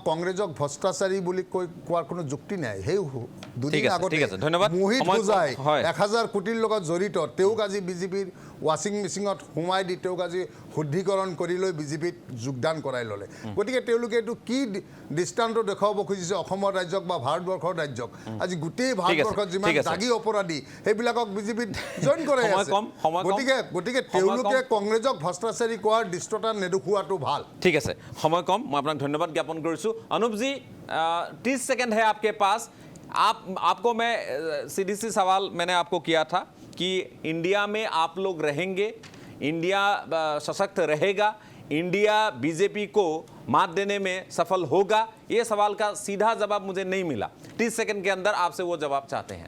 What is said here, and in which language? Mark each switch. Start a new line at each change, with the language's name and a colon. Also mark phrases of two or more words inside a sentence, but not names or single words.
Assamese: কংগ্ৰেছক ভ্ৰষ্টাচাৰী বুলি কোৱাৰ কোনো যুক্তি নাই সেই দুদিন আগতে মোহিত বুজাই 1000 কোটিৰ লগত জড়িত তেওঁক আজি বিজেপিৰ ৱাশ্বিং মেচিনত সোমাই দি তেওঁক আজি শুদ্ধিকৰণ কৰি লৈ বিজেপিত যোগদান কৰাই ল'লে গতিকে তেওঁলোকে এইটো কি দৃষ্টান্ত দেখুৱাব খুজিছে অসমৰ ৰাজ্যক বা ভাৰতবৰ্ষৰ ৰাজ্যক আজি গোটেই ভাৰতবৰ্ষত যিমান জাগি অপৰাধী সেইবিলাকক বিজেপিত জইন কৰাই আছে গতিকে তেওঁলোকে কংগ্ৰেছক ভ্ৰষ্টাচাৰী কোৱাৰ দৃষ্টতা নেদেখুৱাটো ভাল ঠিক আছে সময় কম মই আপোনাক ধন্যবাদ জ্ঞাপন কৰিছোঁ
Hindi: अनुप जी 30 सेकंड है आपके पास आपको मैं सीधी सी सवाल मैंने आपको किया था कि इंडिया में आप लोग रहेंगे इंडिया सशक्त रहेगा इंडिया बीजेपी को मात देने में सफल होगा ये सवाल का सीधा जवाब मुझे नहीं मिला 30 सेकंड के अंदर आपसे वो जवाब चाहते हैं